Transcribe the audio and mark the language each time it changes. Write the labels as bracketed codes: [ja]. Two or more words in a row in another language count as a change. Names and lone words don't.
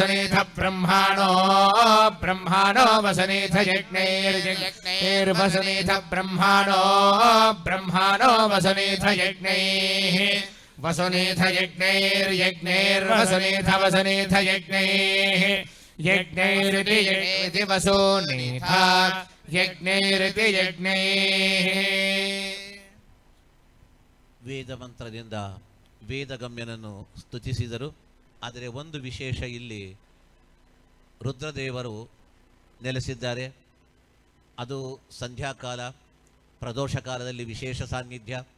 [sa] బ్రహ్మాణో వసునీథ యజ్ఞైర్వసునీథ బ్రహ్మాణో వసునీథ యజ్ఞైః వసునీథ యజ్ఞైర్వసునీథ యజ్ఞైః యజ్ఞైరితి వసునీథ యజ్ఞైరితి యజ్ఞైః. [kn] ವೇದ ಮಂತ್ರದಿಂದ ವೇದಗಮ್ಯನನ್ನು ಸ್ತುತಿಸಿದರು. ಆದರೆ ಒಂದು ವಿಶೇಷ, ಇಲ್ಲಿ ರುದ್ರದೇವರು ನೆಲೆಸಿದ್ದಾರೆ. ಅದು ಸಂಧ್ಯಾಕಾಲ, ಪ್ರದೋಷ ಕಾಲದಲ್ಲಿ ವಿಶೇಷ ಸಾನ್ನಿಧ್ಯ.